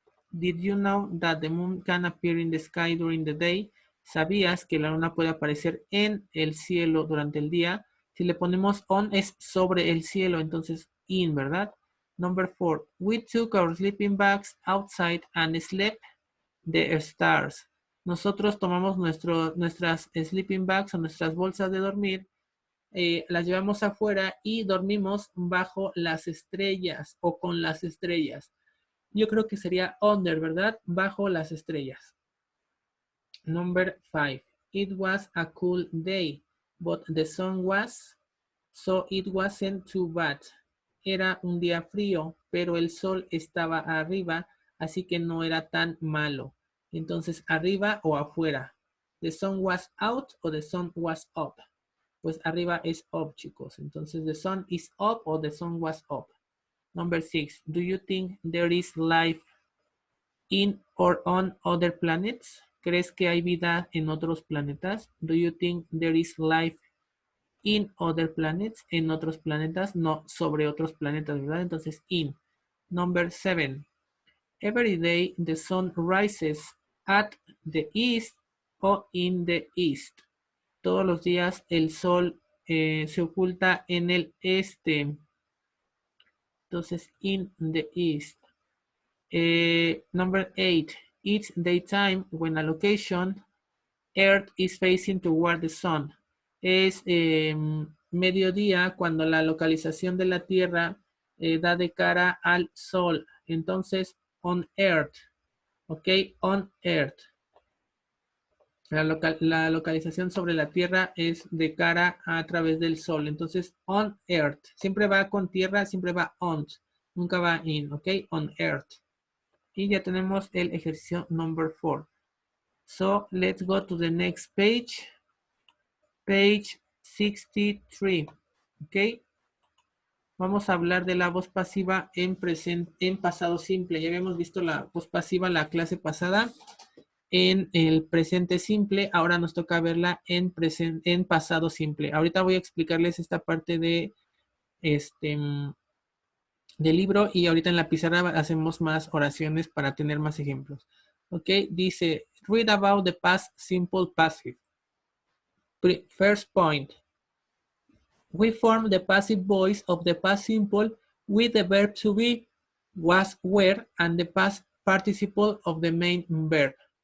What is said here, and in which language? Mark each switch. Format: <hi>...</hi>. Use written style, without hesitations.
<en>Did you know that the moon can appear in the sky during the day?</en> <es>¿Sabías que la luna puede aparecer en el cielo durante el día? Si le ponemos on es sobre el cielo, entonces in, ¿verdad?</es> <en>Number 4. We took our sleeping bags outside and slept the stars.</en> <es>Nosotros tomamos nuestras sleeping bags o nuestras bolsas de dormir, las llevamos afuera y dormimos bajo las estrellas o con las estrellas. Yo creo que sería under, ¿verdad? Bajo las estrellas.</es> <en>Number 5. It was a cool day, but the sun was, so it wasn't too bad.</en> <es>Era un día frío, pero el sol estaba arriba, así que no era tan malo. Entonces, arriba o afuera.</es> <en>The sun was out o the sun was up.</en> <es>Pues arriba es up, chicos.</es> <en>Entonces, the sun is up o the sun was up. Number 6. Do you think there is life in or on other planets?</en> <es>¿Crees que hay vida en otros planetas?</es> <en>Do you think there is life in other planets?</en> <es>En otros planetas, no sobre otros planetas, ¿verdad?</es> <en>Entonces, in. Number 7. Every day the sun rises at the east or in the east.</en> <es>Todos los días el sol se oculta en el este.</es> <en>Entonces, in the east. Number 8. It's daytime when a location Earth is facing toward the sun.</en> <es>Es mediodía cuando la localización de la Tierra da de cara al sol.</es> <en>Entonces, on Earth. ¿Ok? On Earth.</en> <es>La localización sobre la Tierra es de cara a través del sol. Entonces,</es> <en>on Earth.</en> <es>Siempre va con tierra, siempre va on. Nunca va in. ¿Ok?</es> <en>On Earth.</en> <es>Y ya tenemos el ejercicio</es> <en>number 4. So, let's go to the next page. Page 63. ¿Ok?</en> <es>Vamos a hablar de la voz pasiva en pasado simple. Ya habíamos visto la voz pasiva la clase pasada en el presente simple. Ahora nos toca verla en pasado simple. Ahorita voy a explicarles esta parte de del libro y ahorita en la pizarra hacemos más oraciones para tener más ejemplos.</es> <en>Ok, dice, read about the past simple passive. First point, we form the passive voice of the past simple with the verb to be, was, were, and the past participle of the main verb.</en>